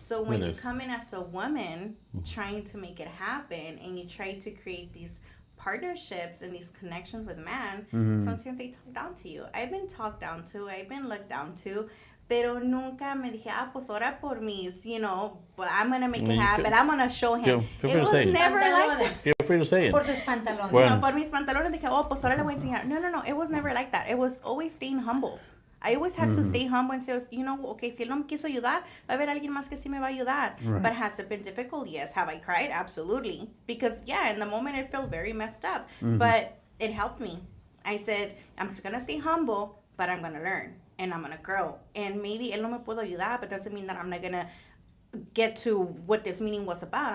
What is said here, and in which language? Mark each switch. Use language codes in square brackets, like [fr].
[en] So when you come in as a woman trying to make it happen and you try to create these partnerships and these connections with men, sometimes they talk down to you. I've been talked down to, I've been looked down to, [es] pero nunca me dije, pues ora por mis, [en] you know, but I'm going to make it happen. I'm going to show him. It was never like that. Feel free to say it. [es] Por tus pantalones. No, por mis pantalones dije, pues ahora le voy a enseñar. No. [en] It was never like that. It was always staying humble. I always had to stay humble and say, you know, [es] okay, si él no me quiso ayudar, va a haber alguien más que sí me va a ayudar. [en] Right. But has it been difficult? Yes. Have I cried? Absolutely. Because, in the moment it felt very messed up. But it helped me. I said, I'm just going to stay humble, but I'm going to learn. And I'm going to grow. And maybe [es] él no me puedo ayudar, [en] but doesn't mean that I'm not going to get to what this meeting was about.